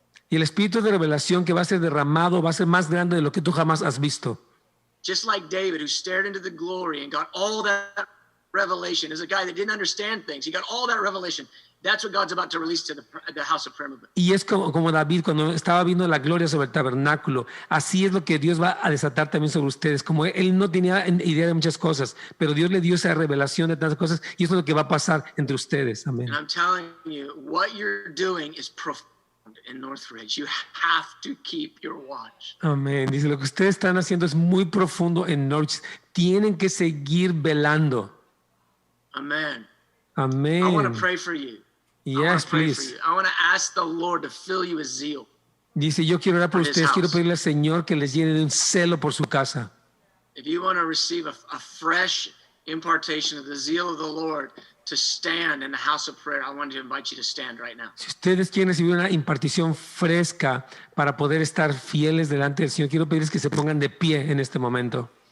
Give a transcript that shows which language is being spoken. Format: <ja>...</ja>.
<es>Y el espíritu de revelación que va a ser derramado va a ser más grande de lo que tú jamás has visto.</es> <en>Just like David, who stared into the glory and got all that revelation, as a guy that didn't understand things, he got all that revelation. That's what God's about to release to the house of prayer movement.</en> <es>Y es como David cuando estaba viendo la gloria sobre el tabernáculo. Así es lo que Dios va a desatar también sobre ustedes. Como él no tenía idea de muchas cosas, pero Dios le dio esa revelación de tantas cosas y eso es lo que va a pasar entre ustedes. Amén.</es> <en>And I'm telling you, what you're doing is profound in Northridge. You have to keep your watch.</en> <es>Amén. Dice, lo que ustedes están haciendo es muy profundo en Norwich. Tienen que seguir velando.</es> <en>Amen.</en> <es>Amén.</es> <en>I want to pray for you. Yes, please. I want to ask the Lord to fill you with zeal.</en> <es>Dice, yo quiero orar por ustedes, quiero pedirle al Señor que les llene de un celo por su casa.</es> <en>If you want to receive a fresh impartation of the zeal of the Lord to stand in the house of prayer, I want to invite you to stand right now.</en> <es>Si ustedes quieren recibir una impartición fresca para poder estar fieles delante del Señor, quiero pedirles que se pongan de pie en este momento.</es>